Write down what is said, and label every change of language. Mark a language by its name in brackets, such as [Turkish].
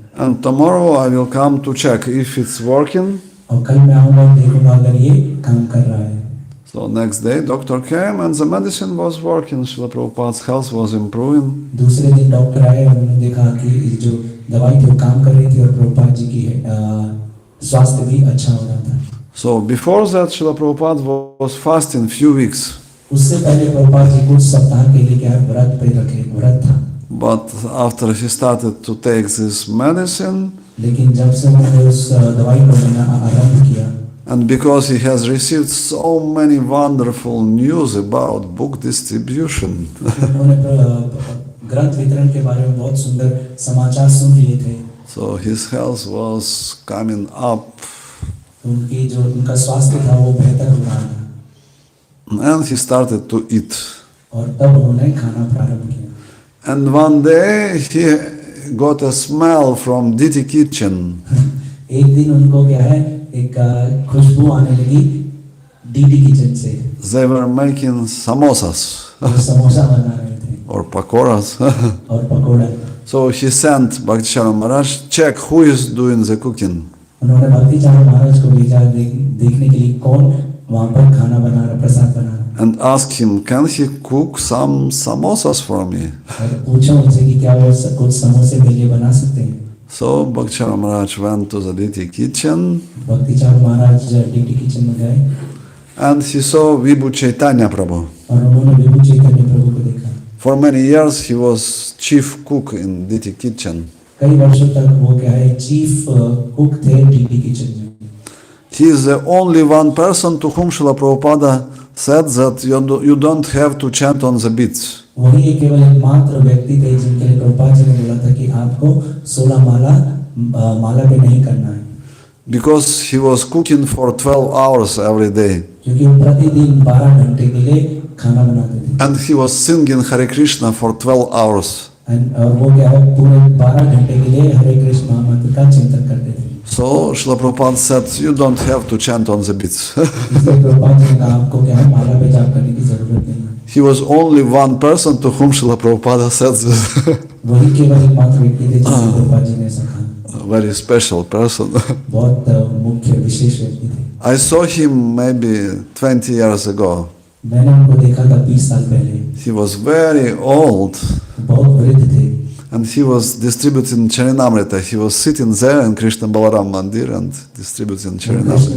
[English] And tomorrow I will come to check if it's working. [Hindi] और कल मैं आऊँगा और देखूँगा अगर ये काम कर रहा है. [English] So next day doctor came and the medicine was working. Srila Prabhupada's health was improving. [Hindi] दूसरे दिन डॉक्टर आए और उन्होंने देखा कि जो दवाई थी वो काम कर रही थी और प्रभुपाद जी की स्वास्थ्य भी अच्छा हो रहा था. [English] So before that Srila Prabhupada was fasting few weeks. [Hindi] उससे पहले प्रभुपाद जी कुछ सप्ताह के लिए क्या है व्रत पे रखे व्रत था. [English] But after he started to take this medicine, [Hindi] लेकिन जब से उन्होंने उस दवाई को लेना आरंभ किया, [English] and because he has received so many wonderful news about book distribution, [Hindi] उन्होंने ग्रंथ वितरण के बारे में बहुत सुंदर समाचार सुन लिए थे. [English] so his health was coming up, [Hindi] उनकी जो उनका स्वास्थ्य था वो बेहतर हो रहा था. [English] and he started to eat. [Hindi] और तब उन्होंने खाना प्रारंभ किया. [English] And one day he got a smell from Diti kitchen. [Hindi] एक दिन उनको क्या है एक खुशबू आने लगी डीडी किचन से. [English] They were making samosas [Hindi] samosa बना रहे थे [English] or pakoras. [Hindi] और pakora. [English] So he sent Bhakticharan Maharaj, check who is doing the cooking. [Hindi] उन्होंने भक्तिचार्य महाराज को भेजा देखने के लिए कौन वहाँ पर खाना बना रहा, प्रसाद बना रहा. [English] And ask him, can he cook some samosas for me? [Hindi] और पूछा उनसे कि क्या वो कुछ समोसे मेरे लिए बना सकते हैं. [English] So Bhakti Maharaj went to the deity kitchen [Hindi] भक्ति चारू महाराज डीटी किचन में गए [English] and he saw Vibhu Chaitanya Prabhu. [Hindi] और उन्होंने विभु चैतन्य प्रभु को देखा। [English] For many years he was chief cook in deity kitchen. [Hindi] कई वर्षों तक वो क्या है चीफ कुक थे डीटी किचन में। [English] He is the only one person to whom Srila Prabhupada said that you don't have to chant on the beats. [Hindi] वही एक केवल एकमात्र व्यक्ति थे जिनके लिए प्रभुपाद जी ने बोला था कि आपको 16 माला पे नहीं करना है। [English] Because he was cooking for 12 hours every day. [Hindi] क्योंकि वो प्रतिदिन 12 घंटे के लिए खाना बनाते थे। [English] And he was singing Hare Krishna for 12 hours. [Hindi] और वो क्या है पूरे 12 घंटे के लिए हरे कृष्ण महामंत्र का चिंतन करते थे। [English] So Srila Prabhupada said, you don't have to chant on the beats. [Hindi] इसलिए प्रभुपाद जी ने कहा आपको क्या है माला पे जाप करने की जरूरत नहीं है। [English] He was only one person to whom Srila Prabhupada said this. [Hindi] वही केवल एकमात्र व्यक्ति थे जिसे प्रभुपाद जी ने ऐसा कहा। [English] A very special person. [Hindi] बहुत मुख्य विशेष व्यक्ति थे। [English] I saw him maybe 20 years ago. [Hindi] मैंने उनको देखा था 20 साल पहले। [English] He was very old. [Hindi] बहुत वृद्ध थे। [English] And he was distributing Charinamrita. He was sitting there in Krishna Balaram Mandir and distributing Charinamrita.